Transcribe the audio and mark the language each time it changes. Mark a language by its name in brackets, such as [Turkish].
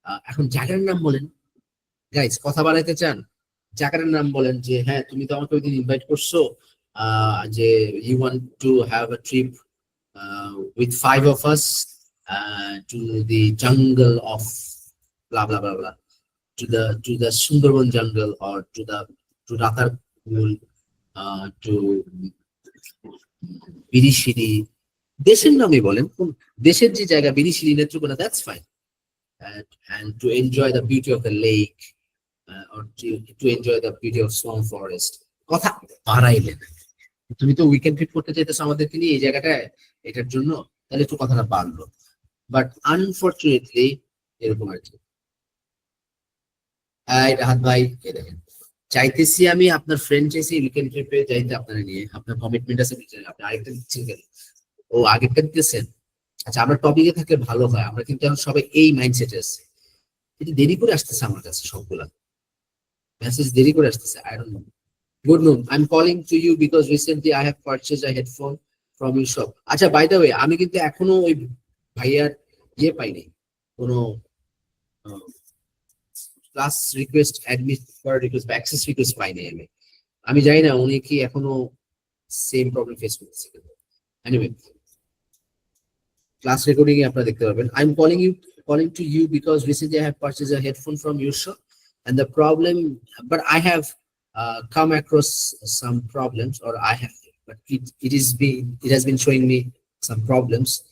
[Bangla] এখন জায়গার নাম বলেন, গাইস কথা বাড়াইতে চান, জায়গার নাম বলেন, যে হ্যাঁ তুমি তো আমাকে ওইদিন ইনভাইট করছো, যে [English] you want to have a trip with 5 of us to the jungle of blah blah blah blah, to the Sundarban jungle, or to Ratarpur, [Bangla] to Birishiri, দেশের নামে বলেন, কোন দেশের যে জায়গা, Birishiri, Netrokona, that's fine. [English] And to enjoy the beauty of the lake, or to enjoy the beauty of swamp forest। [Bangla] কথা বাড়াইলেন, তুমি তো উইকেন্ড ট্রিপ করতে চাইতেছো আমাদেরকে নিয়ে এই জায়গাটায়, এটার জন্য তাহলে একটু কথাটা বাড়লো। বাট আনফরচুনেটলি এরকম আর কি। রাহাত ভাই, এই দেখেন, চাইতেছি আমি আপনার ফ্রেন্ড চাইছি উইকেন্ড ট্রিপে যাইতে আপনারা নিয়ে, আপনার কমিটমেন্ট আছে, আপনি আরেকটা দিচ্ছেন কেন? ও আগেরটা দিতেছেন। আচ্ছা, আমরা টপিকে থাকলে ভালো হয়, আমরা কিন্তু এখন সবাই এই মাইন্ডসেটে আছে। এটা দেরি করে আসতেছে আমার কাছে, সবগুলা মেসেজ দেরি করে আসতেছে, [English] I don't know. Good noon, I am calling to you because recently I have purchase a headphone from your shop. [Bangla] আচ্ছা, বাই দ্য ওয়ে, আমি কিন্তু এখনো ওই ভাইয়ার ইয়ে পাইনি, কোনো ক্লাস রিকোয়েস্ট, অ্যাডমিট করার রিকোয়েস্ট বা অ্যাক্সেস রিকোয়েস্ট পাইনি আমি। আমি জানি না উনি কি এখনো সেম প্রবলেম ফেস করতেছে। এনিওয়ে, ক্লাস রেকর্ডিং এ আপনারা দেখতে পাবেন। [English] I am calling to you because recently I have purchased a headphone from your shop, and the problem, but I have come across some problems, or I have, but it has been showing me some problems.